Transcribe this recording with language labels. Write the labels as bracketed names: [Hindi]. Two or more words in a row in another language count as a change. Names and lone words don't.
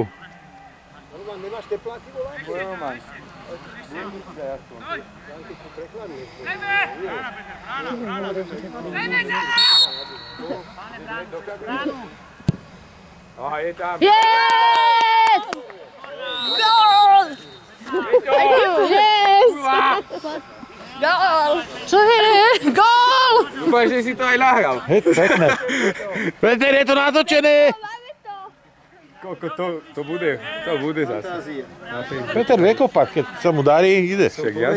[Slovak] Roman, nemáš tepláky, voláš? Roman. Dajme! Aha, je tam. Yes! Gól! [English] Thank you, yes! [Slovak] Gól! Čo je? Gól! Dúfam, že si to aj nahral. Pekné. Peter, je to natočené. Koľko to bude? To bude zase. Peter vie kopať, keď sa mu darí, ide. Však jasne.